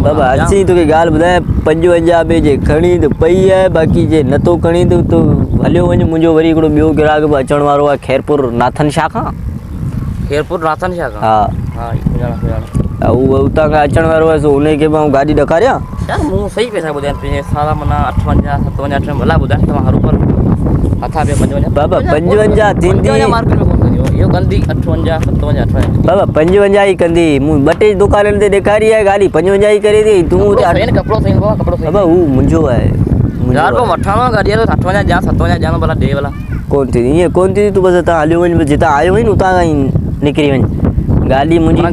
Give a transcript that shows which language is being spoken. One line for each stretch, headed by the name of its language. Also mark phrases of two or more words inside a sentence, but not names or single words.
Sindhi: बाबा असीं तोखे ॻाल्हि ॿुधायां 55 में जे खणी त पई आहे बाक़ी जे नथो खणी त तूं हलियो वञ मुंहिंजो वरी हिकिड़ो ॿियो ग्राहक बि अचण वारो आहे खैरपुर नाथन शाह खां। खैरपुर नाथन शाह खां? हा हा सुञाणा उहो उतां खां अचण वारो आहे सो उनखे मां गाॾी ॾेखारियां। यार मूं सही पैसा ॿुधाया पंहिंजे सारा माना 58 57 भला ॿुधाए तव्हां हर ऊपर हथा पिया 55 बाबा 55 थींदी मार्केट में कोन थींदी इहो कंदी 58 57 58 बाबा 55 ई कंदी मूं 2 टे दुकाननि ते ॾेखारी आहे गाॾी 55 ई करे थी तूं कपिड़ो सही कपिड़ो सही बाबा हू मुंहिंजो आहे यार पोइ वठणो गाॾी आहे 58 ॾियां 57 ॾियां भला ॾे भला कोन थींदी ईअं कोन थींदी तूं बसि हितां हलियो वञ जितां आयो वञ उतां खां ई निकिरी वञ गाॾी मुंहिंजी